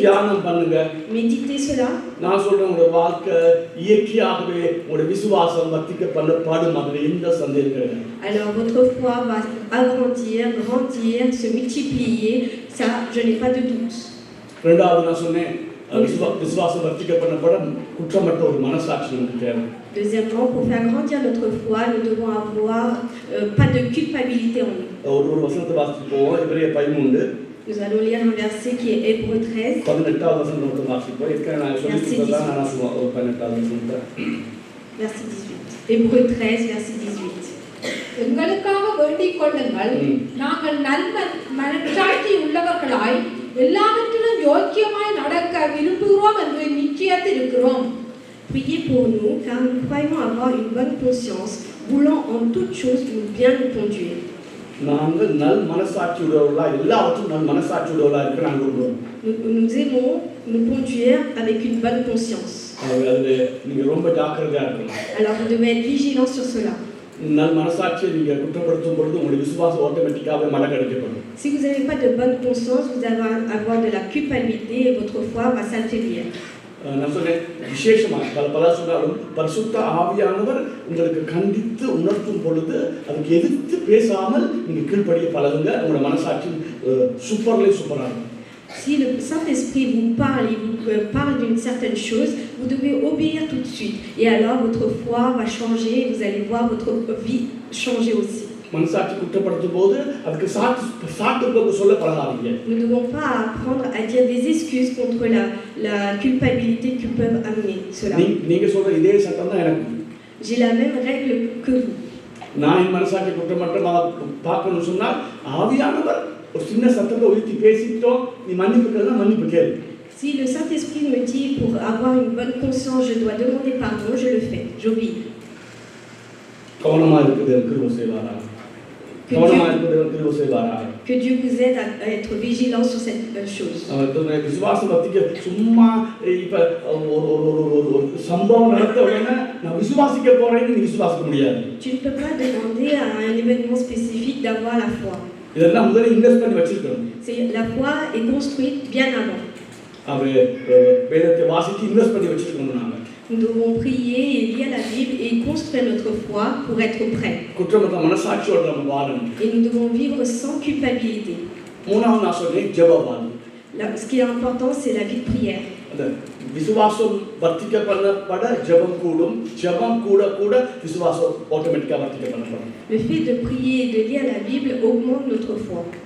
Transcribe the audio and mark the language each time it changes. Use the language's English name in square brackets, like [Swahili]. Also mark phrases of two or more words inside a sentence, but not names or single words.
[Tamil] தியானம் பண்ணுங்க. [French] Méditez cela. [Tamil] நான் சொல்றேன், உங்க வாழ்க்கை இயற்கையாகவே உங்க விசுவாசம் வர்த்திக்கப்படும் அதுல எந்த சந்தேகம் கிடையாது. [French] Alors votre foi va agrandir, grandir, se multiplier, ça je n'ai pas de doute. [Tamil] இரண்டாவது நான் சொன்னேன், விசுவாசம் வர்த்திக்கப்படும் குற்றமற்ற ஒரு மனசாட்சி நமக்கு தேவை. [French] Deuxièmement, pour faire grandir notre foi, nous devons avoir pas de culpabilité en nous. [Tamil] ஒரு வசனத்தை வாசித்து போவோம். எபிரேயர் 13. [French] Nous allons lire un verset qui est Hébreux 13. [Tamil] 18வது வசனத்தை வாசிப்போம். நான் சொல்லிட்டேன் நான் சொல்லுவேன் 18வது வசனத்தை. [French] Verset 18. Hébreux 13 verset 18. [Tamil] எங்களுக்காக வேண்டிக் கொள்ளுங்கள், நாங்கள் நல்ல மனச்சாட்சி உள்ளவர்களாய் எல்லாவற்றிலும் யோக்கியமாய் நடக்க விரும்புகிறோம் என்று நிச்சயத்தில் இருக்கிறோம். [French] Priez pour nous, car nous croyons avoir une bonne conscience, voulant en toutes choses nous bien nous conduire. [Tamil] நாங்கள் நல் மனசாட்சியுள்ளவர்களா எல்லாவற்றும் நல் மனசாட்சியுள்ளவர்களா இருக்க நாங்கள் விரும்புகிறோம். [French] Nous aimons nous conduire avec une bonne conscience. [Tamil] அது நீங்க ரொம்ப ஜாக்கிரதையா இருக்கணும். [French] Alors vous devez être vigilant sur cela. [Tamil] நல் மனசாட்சியை நீங்க குற்றப்படுத்தும் பொழுது உங்களுடைய விசுவாசம் ஆட்டோமேட்டிக்காவே மடங்கடிக்கப்படும். [French] Si vous n'avez pas de bonne conscience, vous allez avoir de la culpabilité et votre foi va s'affaiblir. [Tamil] நான் சொன்னேன், விசேஷமா பல சொன்னாலும் பரிசுத்த ஆவியானவர் உங்களுக்கு கண்டித்து உணர்த்தும் பொழுது அதுக்கு எதிர்த்து பேசாமல் நீங்க கீழ்ப்படிய பழகுங்க. உங்களோட மனசாட்சி சூப்பரா இருக்கும். [French] Si le Saint-Esprit vous parle et vous parle d'une certaine chose, vous devez obéir tout de suite. Et alors votre foi va changer, vous allez voir votre vie changer aussi. [Tamil] மனசாட்சி குற்றப்படுத்தும் போது அதுக்கு சாட்டுக்கு சொல்ல பழகாதீங்க. [French] Nous ne devons pas apprendre à dire des excuses contre la culpabilité que peuvent amener cela. [Tamil] நீங்க சொல்ற இதே சட்டம் தான் எனக்கு. [French] J'ai la même règle que vous. [Tamil] நான் என் மனசாட்சி குற்றமற்றமாக பார்க்கணும்னு சொன்னால் ஆவியானவர் ஒரு சின்ன சத்தத்தை உயர்த்தி பேசிட்டோம், நீ மன்னிப்பு கேளுனா மன்னிப்பு கேளு. [French] Si le Saint-Esprit me dit pour avoir une bonne conscience, je dois demander pardon, je le fais, j'obéis. [Tamil] கவனமா இருக்குது கிருபை செய்வாராக. கவனமா இருக்குது கிருபை செய்வாராக. [French] Que Dieu vous aide à être vigilant sur cette chose. [Tamil] விசுவாசம் பத்திக்கு சும்மா இப்ப ஒரு சம்பவம் நடத்த உடனே நான் விசுவாசிக்க போறேன்னு நீ விசுவாசிக்க முடியாது. [French] Tu ne peux pas demander à un événement spécifique d'avoir la foi. [Tamil] இதெல்லாம் முதல்ல இன்வெஸ்ட் பண்ணி வச்சிருக்கணும். [French] La foi est construite bien avant. [Tamil] அவ வேதத்தை வாசித்து இன்வெஸ்ட் பண்ணி வச்சிருக்கணும் நாம. [French] Nous devons prier et lire la Bible et construire notre foi pour être prêts. [Tamil] குற்றமற்ற மனசாட்சியோட நம்ம வாழணும். [French] Et nous devons vivre sans culpabilité. [Tamil] மூணாவது நான் சொல்றேன் ஜெபம். [French] Ce qui est important, c'est la vie de prière. [Tamil] விசுவாசம் வர்த்திக்கப்பட ஜெபம் கூடும், ஜெபம் கூட விசுவாசம் ஆட்டோமேட்டிக்கா வர்த்திக்கப்படும். [French] Le fait de prier et de lire la Bible augmente notre foi.